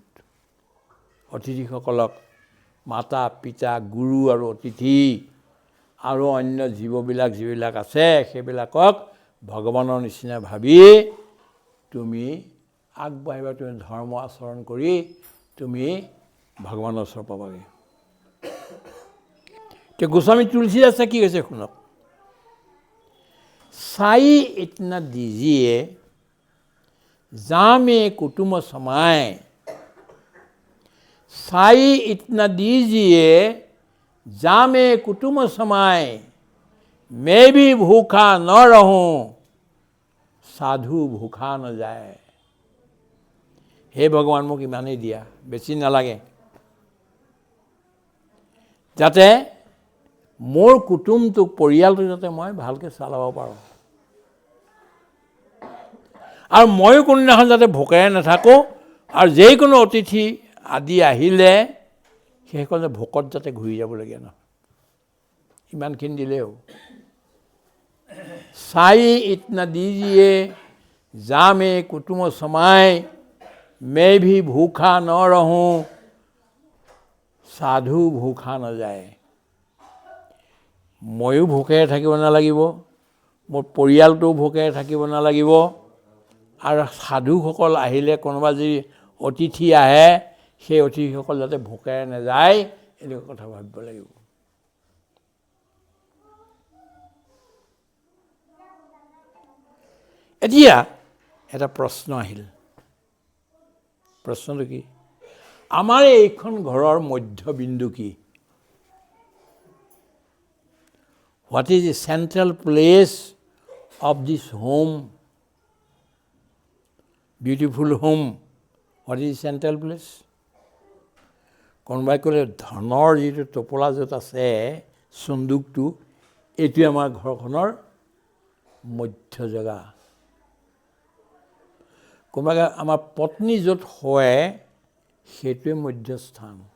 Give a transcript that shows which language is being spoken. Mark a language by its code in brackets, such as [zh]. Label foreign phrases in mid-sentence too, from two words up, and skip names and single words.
[as] অতিথিসকলক মাতা পিতা, গুৰু আৰু অতিথি আৰু অন্য জীৱবিলাক যিবিলাক আছে, সেইবিলাকক ভগৱানৰ নিচিনা ভাবি তুমি আগবাঢ়িবা। তুমি ধৰ্ম আচৰণ কৰি তুমি ভগৱানৰ ওচৰ পাবাগৈ। এতিয়া গোস্বামী তুলসীদাসে কি কৈছে শুনক। [hi] साई इतना दीजिए जामे कुटुम समाए। साई इतना दीजिए जामे कुटुम समाए। मैं भी भूखा न रहूं, साधु भूखा न जाए। हे भगवान [as] মোক ইমানেই দিয়া, বেছি নালাগে, যাতে মোৰ কুটুমটোক, পৰিয়ালটো যাতে মই ভালকৈ চলাব পাৰোঁ। আৰু ময়ো কোনদিনাখন যাতে ভোকেৰে নাথাকোঁ, আৰু যিকোনো অতিথি আদি আহিলে সেইসকল ভোকত যাতে ঘূৰি যাবলগীয়া নহয়। ইমানখিনি দিলেই হ'ব। [hi] साई इतना दीजिए जामे कुटुम समाए। मैं भी भूखा न रहूं, साधु भूखा न जाए। [as] ময়ো ভোকেৰে থাকিব নালাগিব, মোৰ পৰিয়ালটোও ভোকেৰে থাকিব নালাগিব, আৰু সাধুসকল আহিলে, কোনোবা যদি অতিথি আহে, সেই অতিথিসকল যাতে ভোকেৰে নাযায়, এনেকুৱা কথা ভাবিব লাগিব। এতিয়া এটা প্ৰশ্ন আহিল। প্ৰশ্নটো কি? আমাৰ এইখন ঘৰৰ মধ্যবিন্দু কি? [en] What is the central place of this home? Beautiful home. What is the central place? [as] কোনোবাই ক'লে ধনৰ যিটো টোপোলা য'ত আছে, চন্দুকটো, এইটোৱে আমাৰ ঘৰখনৰ মধ্য জেগা। কোনোবাই আমাৰ পত্নী য'ত শুৱে, সেইটোৱে মধ্যস্থান।